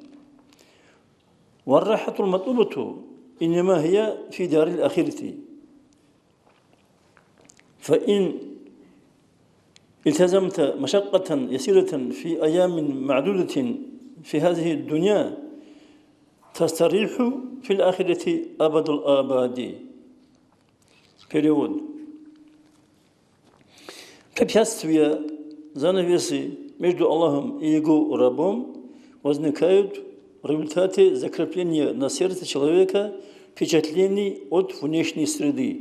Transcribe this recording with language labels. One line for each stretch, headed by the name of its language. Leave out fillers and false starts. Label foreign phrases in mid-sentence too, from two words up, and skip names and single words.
Arabic: والراحة المطلوبة إنما هي في دار الآخرة، فإن التزمت مشقة يسيرة في أيام معدودة في هذه الدنيا تستريح في الآخرة أبد الآباد.
Russian: Перевод. Препятствия, занавесы между Аллахом и Его рабом возникают в результате закрепления на сердце человека впечатлений от внешней среды.